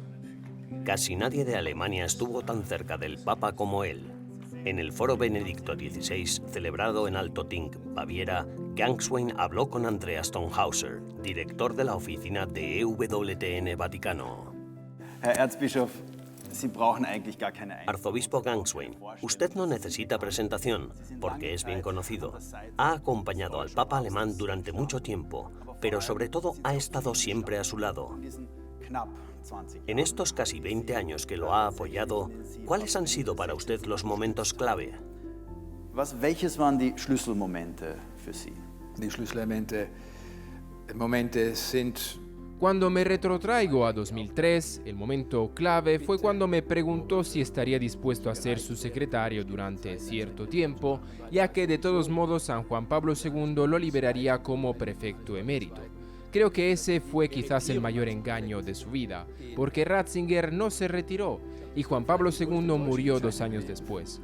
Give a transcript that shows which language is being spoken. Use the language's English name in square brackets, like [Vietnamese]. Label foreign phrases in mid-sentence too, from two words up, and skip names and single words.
[Spanish] Casi nadie de Alemania estuvo tan cerca del Papa como él. En el foro Benedicto XVI, celebrado en Altötting, Baviera, Gangswein habló con Andreas Tonhauser, director de la oficina de EWTN Vaticano. [German] Herr Erzbischof, Sie brauchen eigentlich gar keine [Spanish] Arzobispo Gangswein, usted no necesita presentación, porque es bien conocido. Ha acompañado al Papa alemán durante mucho tiempo, pero sobre todo ha estado siempre a su lado. En estos casi 20 años que lo ha apoyado, ¿cuáles han sido para usted los momentos clave? [German] Welches waren die Schlüsselmomente für Sie? Die Schlüsselmomente sind... [Spanish] Cuando me retrotraigo a 2003, el momento clave fue cuando me preguntó si estaría dispuesto a ser su secretario durante cierto tiempo, ya que de todos modos San Juan Pablo II lo liberaría como prefecto emérito. Creo que ese fue quizás el mayor engaño de su vida, porque Ratzinger no se retiró y Juan Pablo II murió 2 años después.